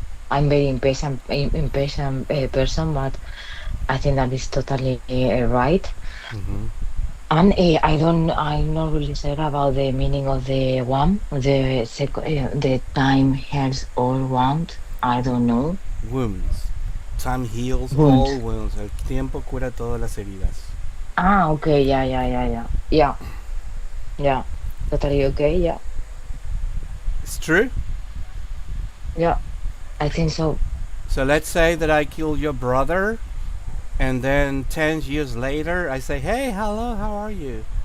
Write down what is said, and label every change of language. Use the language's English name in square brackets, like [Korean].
[English] I'm very impatient person, but I think that is totally right. Mm-hmm. And I'm not really sure about the meaning of the one, the time heals all wound. I don't know. Wounds. Time heals all Wound. wounds. [Spanish] El tiempo cura todas las heridas. [English] Ah, okay, yeah, yeah, yeah, yeah, yeah, yeah. Totally okay, yeah. It's true. Yeah, I think so. So let's say that I kill your brother, and then 10 years later I say, hey, hello, how are you?